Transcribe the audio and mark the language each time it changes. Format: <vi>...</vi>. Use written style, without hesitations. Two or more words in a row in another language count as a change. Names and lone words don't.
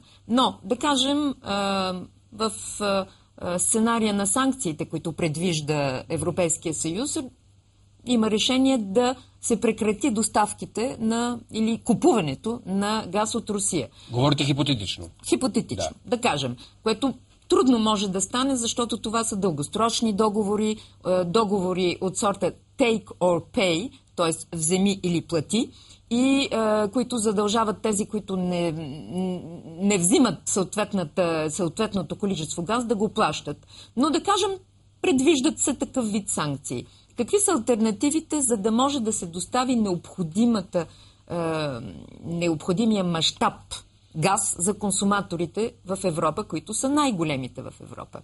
<bg>Но, да кажем, в сценария на санкциите, които предвижда Европейския съюз, има решение да се прекрати доставките или купуването на газ от Русия. Говорите хипотетично. Хипотетично, да кажем, което трудно може да стане, защото това са дългосрочни договори, договори от сорта</bg> <en>take or pay,</en> <bg>т.е. вземи или плати, и които задължават тези, които не взимат съответното количество газ, да го плащат. Но да кажем, предвиждат се такъв вид санкции. Какви са алтернативите, за да може да се достави необходимия мащаб газ за консуматорите в Европа, които са най-големите в Европа?</bg>